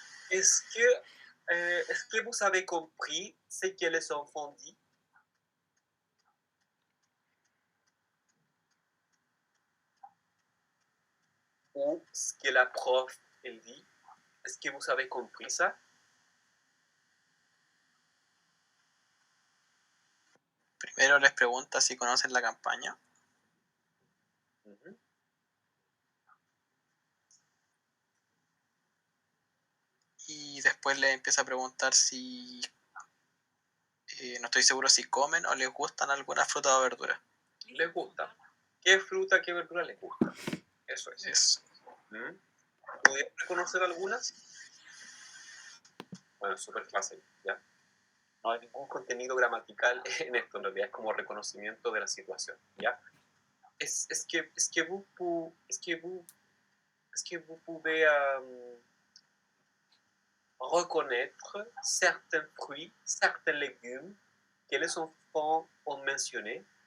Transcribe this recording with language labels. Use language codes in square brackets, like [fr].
[fr] Est-ce que vous avez compris ce que les enfants disent? Ou ce que la prof, elle dit? Est-ce que vous avez compris ça? [es] Primero les pregunta si conocen la campaña. Mhm. Y después les empieza a preguntar si, no estoy seguro si comen o les gustan alguna fruta o verdura. Les gusta. ¿Qué fruta, qué verdura les gusta? Eso es. Eso. ¿Mm? ¿Pudieron reconocer algunas? Bueno, súper fácil, ¿ya? No hay ningún contenido gramatical en esto, en realidad es como reconocimiento de la situación, ¿ya? [fr] Es que vous pouvez reconnaître certains fruits, certains légumes que les enfants ont mentionnés.